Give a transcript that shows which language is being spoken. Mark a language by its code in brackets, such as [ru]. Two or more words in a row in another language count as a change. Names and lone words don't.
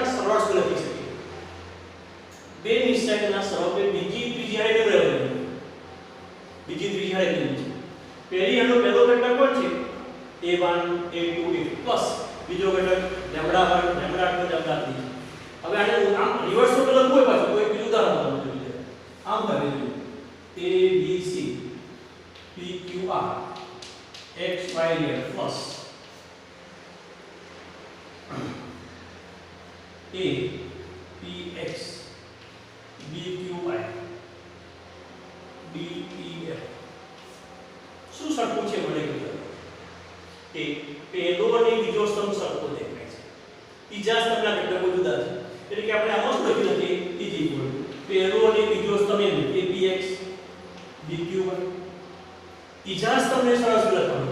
[gu] સરવાળા સ્વરૂપે લખી શકીએ બે નિશ્ચયકના સ્વરૂપે બીજી ત્રીજી હારે રહેવું બીજી ત્રીજી હારે લેવું છે પહેલી આનો પહેલો ઘટક કોણ છે a1 a2 a3 પ્લસ બીજો ઘટક લેમ્ડા 1 લેમ્ડા 2 લેમ્ડા 3 હવે આને આમ રિવર્સ માં લખવું હોય પાછું કોઈ બીજું ઉદાહરણ જોઈએ આમ કરી દઈએ a b c p q r x y z પ્લસ a p x b q y d e f શું સરખું છે મને કહ્યું કે પહેલો અને બીજો સ્તંભ સરખો દેખાય છે ત્રીજા સ્તંભના ઘટકો જુદા છે એટલે કે આપણે આમાં શું લખી શકીએ ત્રીજી ગોળ પહેલો અને બીજો સ્તંભ એમ a p x b q y ત્રીજા સ્તંભને સરળ લખવાનું